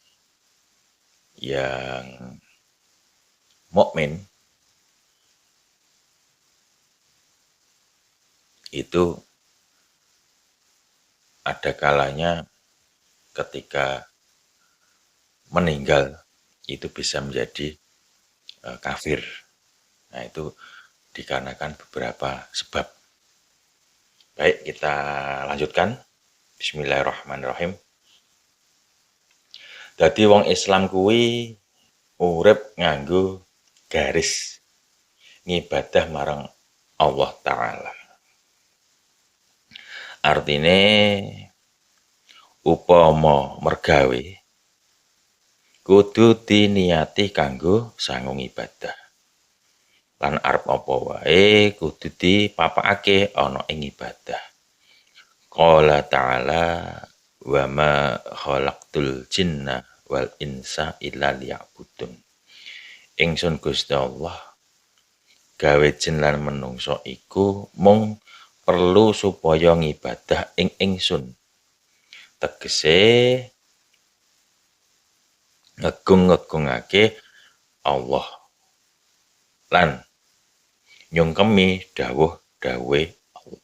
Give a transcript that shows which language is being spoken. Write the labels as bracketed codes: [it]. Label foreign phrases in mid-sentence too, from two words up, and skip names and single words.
[id] yang mukmin, itu ada kalanya ketika meninggal itu bisa menjadi kafir. Nah, itu dikarenakan beberapa sebab. Baik, kita lanjutkan. [jv] Bismillahirrahmanirrahim. Dadi wong Islam kuwi urip nganggo garis ngibadah marang Allah Ta'ala. Artine upama mergawe kudu diniati kanggo sangu ibadah. Lan arep apa wae kudu dipapakake ana ing ibadah. [ar] قال تعالى وما خلقت الجن والإنس إلا ليعبدون. [jv] Ingsun Gusti Allah gawe jin lan menungso iku mung perlu supaya ngibadah ing ingsun. Tegese ngegung-ngegungake Allah lan nyungkemi dawuh-dawuhe Allah.